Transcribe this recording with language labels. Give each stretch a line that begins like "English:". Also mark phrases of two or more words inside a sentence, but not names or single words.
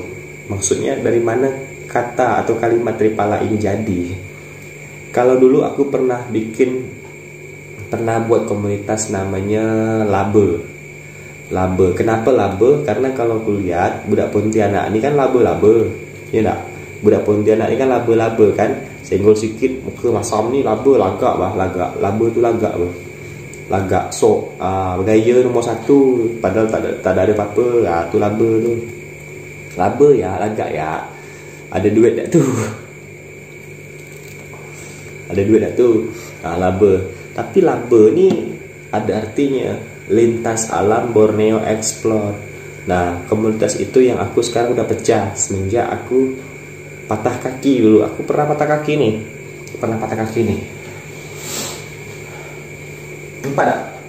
Indonesian: Maksudnya dari mana kata atau kalimat Tripala ini jadi. Kalau dulu aku pernah buat komunitas namanya Labe. Kenapa Labe? Karena kalau aku lihat budak Pontianak ini kan labe-labe, ya enggak?
Malay: Budak Pontianak ini kan labe-labe kan, senggol sikit muka masam ni labe, lagak. Labe tu lagak bah. Lagak sok, bergaya nombor 1 padahal tak ada apa-apa. Tu labe tu. Labe ya, lagak ya. Ada duit tak tu? Ada duit tak tu? Labe. Tapi labe ni ada artinya lintas alam Borneo Explore.
Indonesian: Nah, komunitas itu yang aku sekarang udah pecah semenjak aku patah kaki dulu. Aku pernah patah kaki nih.
Malay: Nampak tak?